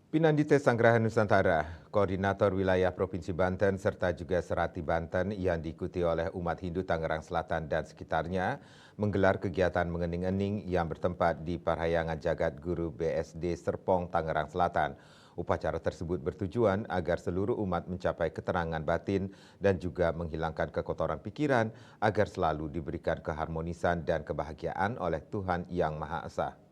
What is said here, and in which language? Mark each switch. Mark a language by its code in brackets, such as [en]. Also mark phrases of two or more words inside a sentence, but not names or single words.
[id] Pinandite Sanggrahan Nusantara, Koordinator Wilayah Provinsi Banten, serta juga Serati Banten yang diikuti oleh umat Hindu Tangerang Selatan dan sekitarnya, menggelar kegiatan mengening-ening yang bertempat di Parahyangan Jagat Guru BSD Serpong, Tangerang Selatan. Upacara tersebut bertujuan agar seluruh umat mencapai keterangan batin dan juga menghilangkan kekotoran pikiran agar selalu diberikan keharmonisan dan kebahagiaan oleh Tuhan Yang Maha Esa.